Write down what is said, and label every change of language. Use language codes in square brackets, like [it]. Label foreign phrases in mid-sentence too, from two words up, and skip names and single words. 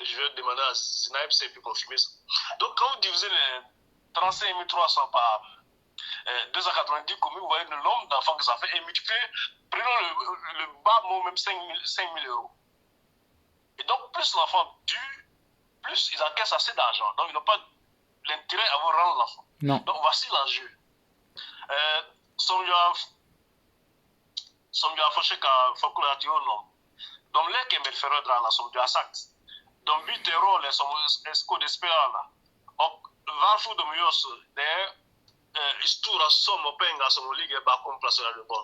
[fr] Je vais demander à Sinaïb si elle peut confirmer ça. Donc, quand vous divisez les 35 300 par 290 communes, vous voyez le nombre d'enfants que ça fait. Et multipliez, prenons le bas mot, même 5 000 euros. Et donc, plus l'enfant dure, plus ils encaissent assez d'argent. Donc, ils n'ont pas l'intérêt à vous rendre l'enfant. Non. Donc, voici l'enjeu. [sv] Som jag försöker förklara till honom. De leker med föräldrarna som du har sagt. De byter roller som skådespelarna. Och varför de gör så, det är stora summor pengar som ligger bakom placerade barn.